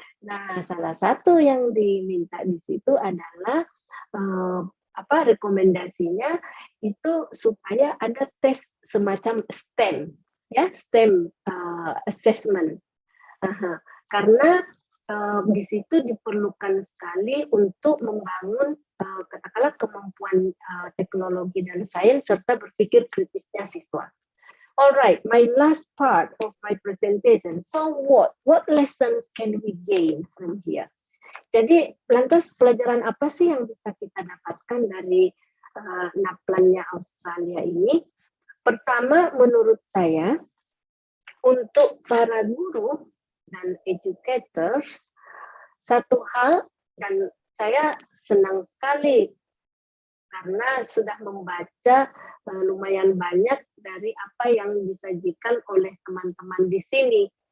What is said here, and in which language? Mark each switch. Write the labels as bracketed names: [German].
[Indonesian] Nah, salah satu yang diminta di situ adalah rekomendasinya itu supaya ada tes semacam STEM, ya, STEM assessment. Karena di situ diperlukan sekali untuk membangun katakanlah kemampuan teknologi dan sains serta berpikir kritisnya siswa. [English] All right, my last part of my presentation. So what lessons can we gain from here? [Indonesian] Jadi lantas pelajaran apa sih yang bisa kita dapatkan dari NAPLAN-nya Australia ini? Pertama, menurut saya, untuk para guru dan educators, satu hal, dan saya senang sekali karena sudah membaca lumayan banyak dari apa yang disajikan oleh teman-teman di sini.